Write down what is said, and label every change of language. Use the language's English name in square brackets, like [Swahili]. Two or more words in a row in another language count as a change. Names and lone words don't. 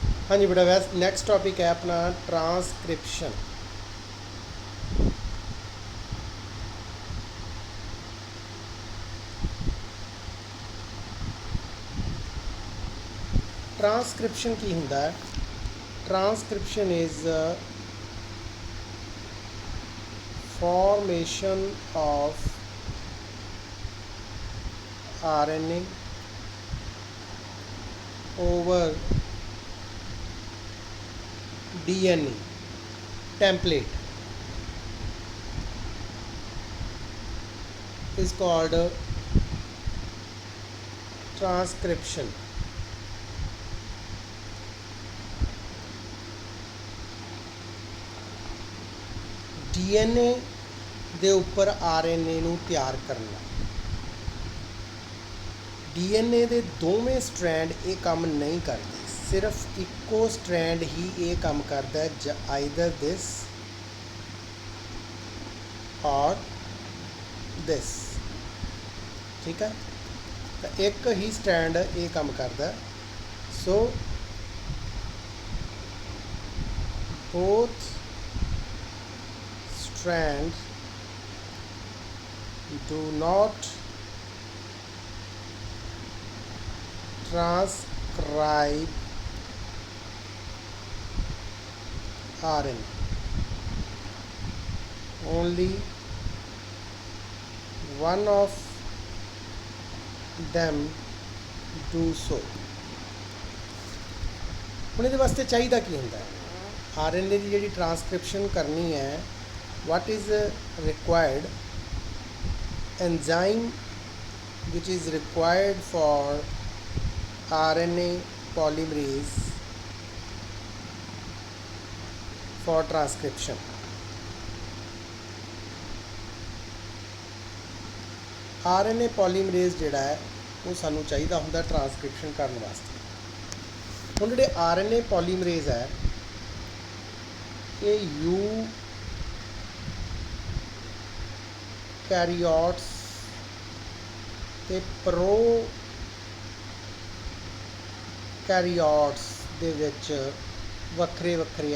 [Hindi] हाँ जी बेटा, वैसे [English] next topic [Hindi] है अपना ट्रांसक्रिप्शन। [Punjabi] ਟ੍ਰਾਂਸਕ੍ਰਿਪਸ਼ਨ ਕੀ ਹੁੰਦਾ ਹੈ? [English] transcription is formation of RNA over DNA template is called transcription. [Punjabi] DNA ਦੇ ਉੱਪਰ RNA ਨੂੰ ਤਿਆਰ ਕਰਨਾ। DNA ਦੇ ਦੋਵੇਂ ਸਟ੍ਰੈਂਡ ਇਹ ਕੰਮ ਨਹੀਂ ਕਰਦੇ, ਸਿਰਫ ਇੱਕੋ ਸਟ੍ਰੈਂਡ ਹੀ ਇਹ ਕੰਮ ਕਰਦਾ ਹੈ, [English] either this or this. [Punjabi] ਠੀਕ ਹੈ, ਤਾਂ ਇੱਕ ਹੀ ਸਟ੍ਰੈਂਡ ਇਹ ਕੰਮ ਕਰਦਾ। [English] ਸੋ both strands do not transcribe RNA, only one of them do so। [Punjabi] ਹੁਣ ਇਹਦੇ ਵਾਸਤੇ ਚਾਹੀਦਾ ਕੀ ਹੁੰਦਾ ਹੈ? RNA ਦੀ ਜਿਹੜੀ ਟ੍ਰਾਂਸਕ੍ਰਿਪਸ਼ਨ ਕਰਨੀ ਹੈ, [English] what is required? Enzyme which is required for RNA polymerase for transcription। RNA polymerase [Punjabi] ਜਿਹੜਾ ਹੈ ਉਹ ਸਾਨੂੰ ਚਾਹੀਦਾ ਹੁੰਦਾ ਟ੍ਰਾਂਸਕ੍ਰਿਪਸ਼ਨ ਕਰਨ ਵਾਸਤੇ। ਹੁਣ ਜਿਹੜੇ [English] RNA polymerase [Punjabi] ਹੈ ਇਹ ਯੂਕੈਰੀਓਟਸ ਤੇ ਪ੍ਰੋਕੈਰੀਓਟਸ ਦੇ ਵਿੱਚ ਵੱਖਰੇ ਵੱਖਰੇ ਹੈ।